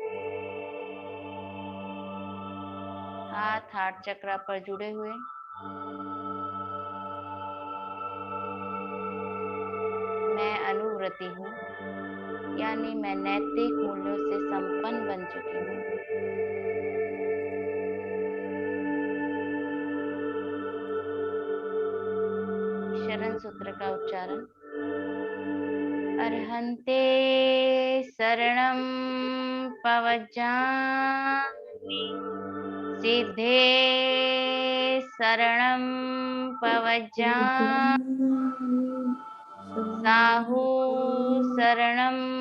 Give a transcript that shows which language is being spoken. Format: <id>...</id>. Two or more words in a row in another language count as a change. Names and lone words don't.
<hi>हाथ हार्ट चक्र पर जुड़े हुए मैं अनुव्रती हूँ, यानी मैं नैतिक मूल्यों से संपन्न बन चुकी हूँ। शरण सूत्र का उच्चारण।</hi> <pra>अर्हन्ते शरणं पवज्जामि, सिद्धे शरणं पवज्जामि, साहू शरणं</pra>